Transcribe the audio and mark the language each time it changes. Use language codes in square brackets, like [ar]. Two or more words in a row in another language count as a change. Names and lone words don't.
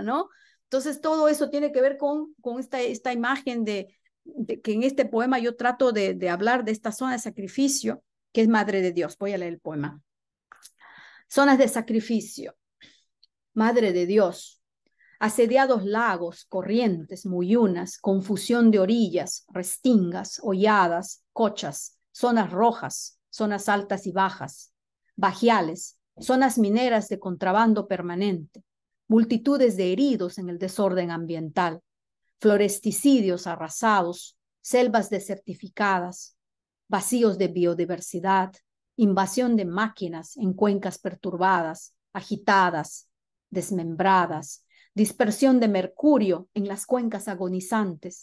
[es] Entonces todo eso tiene que ver con esta imagen que en este poema yo trato de hablar de esta zona de sacrificio, que es Madre de Dios. Voy a leer el poema. Zonas de sacrificio. Madre de Dios, asediados lagos, corrientes, muyunas, confusión de orillas, restingas, holladas, cochas, zonas rojas, zonas altas y bajas, bajiales, zonas mineras de contrabando permanente, multitudes de heridos en el desorden ambiental, floresticidios arrasados, selvas desertificadas, vacíos de biodiversidad, invasión de máquinas en cuencas perturbadas, agitadas, desmembradas, dispersión de mercurio en las cuencas agonizantes.